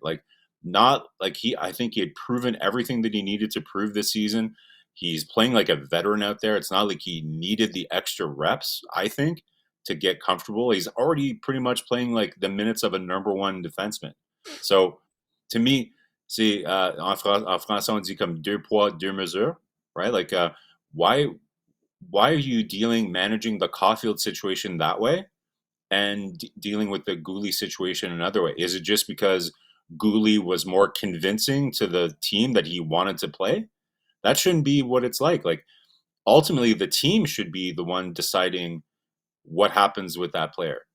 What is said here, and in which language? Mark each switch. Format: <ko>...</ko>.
<en>Like, not like I think he had proven everything that he needed to prove this season. He's playing like a veteran out there. It's not like he needed the extra reps, I think, to get comfortable. He's already pretty much playing like the minutes of a number one defenseman. So to me,</en> <fr>C'est en français on dit comme deux poids deux mesures, right?</fr> <en>Like why are you managing the Caulfield situation that way and dealing with the Guhle situation another way? Is it just because Guhle was more convincing to the team that he wanted to play? That shouldn't be what it's like. Like ultimately, the team should be the one deciding what happens with that player.</en>